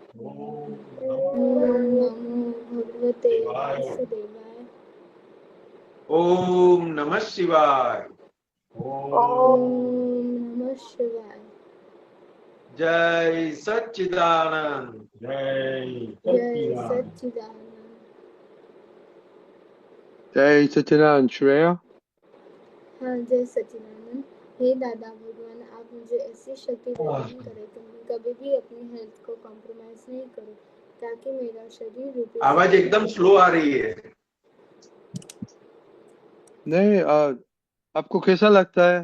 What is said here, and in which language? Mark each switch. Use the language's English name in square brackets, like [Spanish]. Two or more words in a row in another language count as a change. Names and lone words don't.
[Sanskrit] ओम नमः शिवाय. [Hindi] जय सच्चिदानंद. [Gujarati] જય સચ્ચિદાનંદ. શ્રેયા. [Hindi] हाँ जय सच्चिदानंद। हे दादा भगवान, आप मुझे ऐसी शक्ति प्रदान करें कि मैं कभी भी अपनी हेल्थ को [English] compromise compromise [Hindi] नहीं करूं ताकि मेरा शरीर रूपी आवाज साधन एकदम स्लो आ रही है। नहीं आपको कैसा लगता है?